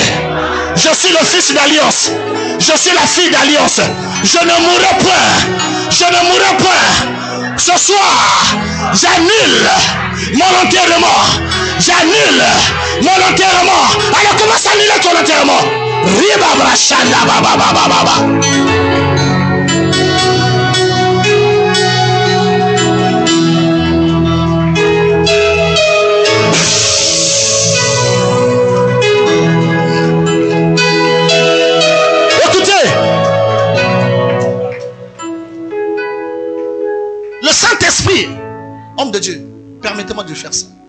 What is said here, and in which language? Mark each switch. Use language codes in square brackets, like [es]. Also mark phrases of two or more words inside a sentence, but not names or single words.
[fr] Je suis le fils d'alliance. Je suis la fille d'alliance. Je ne mourrai point. Je ne mourrai point. Ce soir, j'annule mon enterrement. J'annule mon enterrement. Alors commence à annuler ton enterrement. Ribabra shanda baba baba baba. Écoutez, le Saint-Esprit, homme de Dieu, permettez-moi de faire ça.